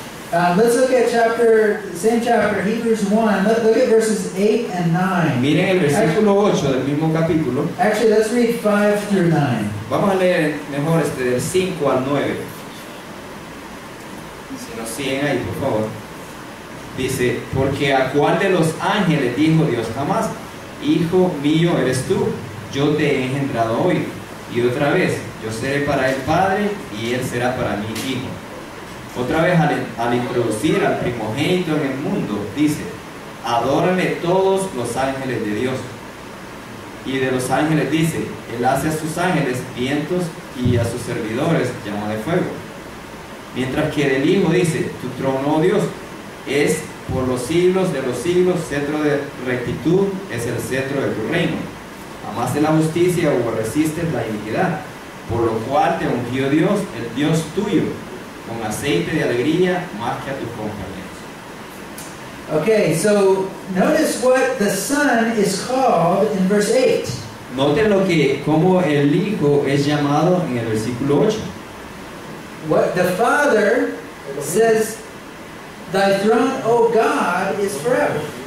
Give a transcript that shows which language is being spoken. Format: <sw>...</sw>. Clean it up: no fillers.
<en>Let's look at same chapter, Hebrews 1. Look at verses 8 and 9.</en> <es>Miren el versículo 8 del mismo capítulo.</es> <en>Actually, let's read 5 through 9.</en> <es>Vamos a leer mejor del 5 al 9. Si nos siguen ahí, por favor. Dice, porque a cuál de los ángeles dijo Dios jamás, hijo mío eres tú, yo te he engendrado hoy. Y otra vez, yo seré para él padre y él será para mí hijo. Otra vez al introducir al primogénito en el mundo, dice, adórenle todos los ángeles de Dios. Y de los ángeles dice, él hace a sus ángeles vientos y a sus servidores llama de fuego. Mientras que del Hijo dice, tu trono, oh Dios, es por los siglos de los siglos, cetro de rectitud es el cetro de tu reino. Amaste la justicia o aborreciste la iniquidad, por lo cual te ungió Dios, el Dios tuyo, con aceite de alegría más que a tus compañeros.</es> <en>Okay, so notice what the Son is called in verse 8.</en> <es>Noten cómo el Hijo es llamado en el versículo 8.</es> <en>What the Father says, thy throne, O God, is forever.</en>